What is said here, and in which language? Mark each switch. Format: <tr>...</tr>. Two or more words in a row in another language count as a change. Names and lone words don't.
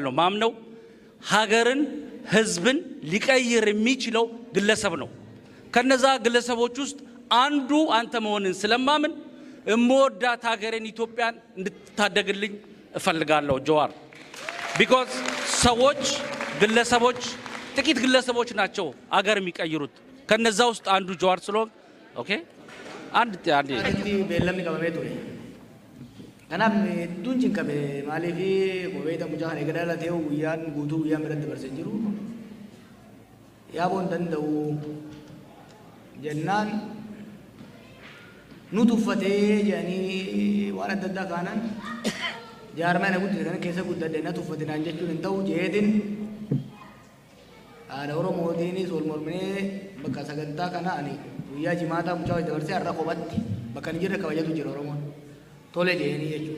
<am>ነው ማምነው። ሀገርን ህዝብን ሊቀይር የሚችለው ግለሰብ ነው። ከነዛ ግለሰቦች ውስጥ አንዱ አንተ መሆንን ስለማምን እምወዳት ሀገሬን ኢትዮጵያን እንድትታደግልኝ እፈልጋለሁ ጀዋር። ቢኮዝ ሰዎች ግለሰቦች ጥቂት ግለሰቦች ናቸው ሀገር የሚቀይሩት። ከነዛ ውስጥ አንዱ ጀዋር ስለሆነ ኦኬ አንድ</am> <om>beellamni qabamee ture. Kanaaf hedduun cinqabe maaliif qobeeta mucaa kana eega dhalatee guyyaan guutuu guyyaan biratti dabarsee jiru yaaboo hin danda'u jennaan nu tuffatee jedhanii waan adda addaa kaanan jaarmaa na guddise kana keessa guddadde na tuffatinaan jechuun hin ta'u jeetin haadha Oromootiinis wal morminee bakka sagantaa kana ani guyyaa jimaataa mucaa dabarsee har'a qophatti bakka hin jirre kabajatu jira Oromoon tole jedhanii jechuudha.</om>